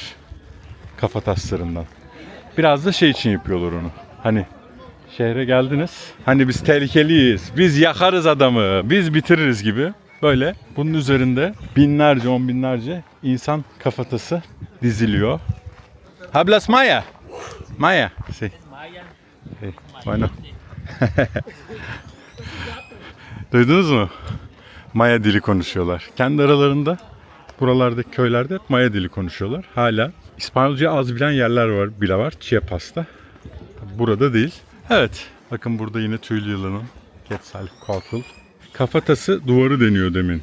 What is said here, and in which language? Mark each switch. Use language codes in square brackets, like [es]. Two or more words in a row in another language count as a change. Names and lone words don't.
[tr] Kafataslarından. Biraz da şey için yapıyorlar onu. Hani şehre geldiniz. Hani biz tehlikeliyiz. Biz yakarız adamı. Biz bitiririz gibi. Böyle bunun üzerinde binlerce, on binlerce insan kafatası diziliyor. [es] Hablas Maya. Maya. Sí. Sí. Bueno. [tr] Duydunuz mu? Maya dili konuşuyorlar. Kendi aralarında buralardaki köylerde hep Maya dili konuşuyorlar. Hala İspanyolca az bilen yerler var, bile var. Chiapas'ta. Burada değil. Evet. Bakın burada yine tüylü yılanın Quetzalcoatl. Kafatası duvarı deniyor demin.